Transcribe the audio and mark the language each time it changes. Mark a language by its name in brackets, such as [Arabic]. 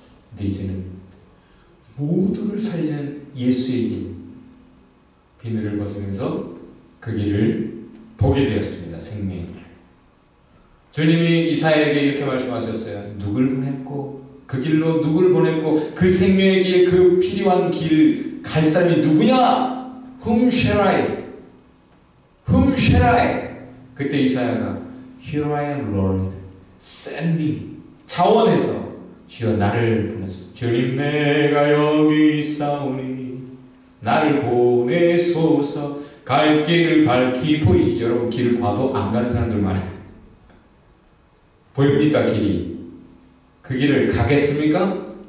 [Korean] 근데 이제는 모두를 살리는 예수의 길, 비늘을 벗으면서 그 길을 보게 되었습니다. 생명의 길. 주님이 이사야에게 이렇게 말씀하셨어요. 누굴 보냈고, 그 길로 누굴 보냈고, 그 생명의 길, 그 필요한 길 갈 사람이 누구냐? [English] Whom shall I? Whom shall I? [Korean] 그때 이사야가 [English] Here I am, Lord. Send me. [Korean] 자원해서 주여 나를 보내소서. 주님 내가 여기 있사오니 나를 보내소서. 갈 길을 밝히 보이시. 여러분 길을 봐도 안 가는 사람들 많아요. 보입니까 길이? 그 길을 가겠습니까?